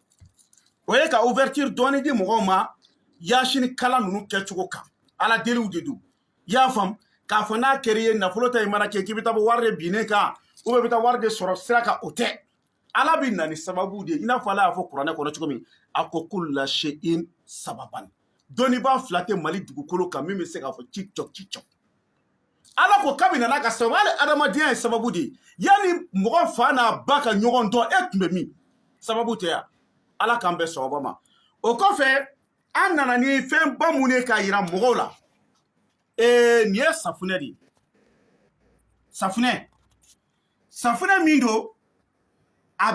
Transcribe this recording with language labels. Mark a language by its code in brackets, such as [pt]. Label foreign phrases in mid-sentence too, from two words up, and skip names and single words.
[bm] o ye ka ouverture dɔɔni di mɔgɔw ma yaasini kala ninnu kɛcogo kan ala deliw de don i y'a faamu k'a fɔ n'a kɛra i ye nafolo ta i mana kɛ k'i bɛ taa bɔ wari de binnen kan [fr] ou bien [bm] i bɛ taa wari de sɔrɔ sira kan o tɛ ala bɛ na ni sababu de ye i n'a fɔ ala y'a fɔ kuranɛ kɔnɔ cogo min a ko [ar] كل شيء سببا [bm] dɔnnibaa fila tɛ mali dugukolo kan min bɛ se k'a fɔ cicɔ ala ko k'a bɛ na n'a ka sababu hali adamadenya ye sababu de ye yanni mɔgɔ fa n'a ba ka ɲɔgɔn dɔn e tun bɛ min sababu tɛ yan ala k'an bɛn sababa ma o kɔfɛ an nana ni fɛnba mun ye k'a yira mɔgɔw la nin ye safunɛ de ye safunɛ min don a